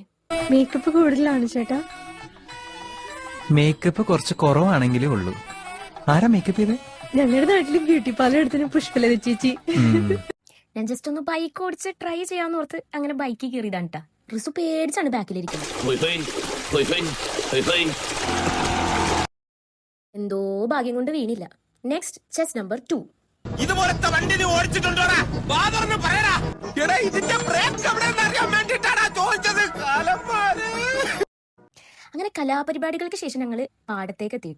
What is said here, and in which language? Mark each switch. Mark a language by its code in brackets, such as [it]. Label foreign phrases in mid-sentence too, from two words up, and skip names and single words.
[ml] മേക്കപ്പ് കൂടുതലാണ് ചേട്ടാ. മേക്കപ്പ് കുറച്ച് കുറവാണെങ്കിലേ ഉള്ളൂ. ആരാ മേക്കപ്പ് ചെയ്തേ? ഞങ്ങളുടെ നാട്ടില് [en] beauty parlour [ml] എടുത്തിന് പുഷ്പലത ചേച്ചി. ഞാൻ ജസ്റ്റ് ഒന്ന് ബൈക്ക് ഓടിച്ച് ട്രൈ ചെയ്യാന്ന് ഓർത്ത് അങ്ങനെ ബൈക്കിൽ കയറിയതാണ് ട്ടാ. റിസു പേടിച്ചാണ് ബാക്കിലിരിക്കുന്നത്. Hồi phi, hồi phi, hồi phi. എന്തോ ഭാഗ്യം കൊണ്ട് വീണില്ല. [en] next chess number 2. [ml] ഇതുപോലത്തെ വണ്ടി നീ ഓടിച്ചിട്ടുണ്ടോടാ? ബാദറിന് പറയടാ. എടാ, ഇതിന്റെ ബ്രേക്ക് എവിടെയെന്ന് അറിയാൻ വേണ്ടിട്ടാണ് ചോദിച്ചത്. അങ്ങനെ കലാപരിപാടികൾക്ക് ശേഷം ഞങ്ങൾ പാടത്തേക്ക് എത്തിയിട്ടാ.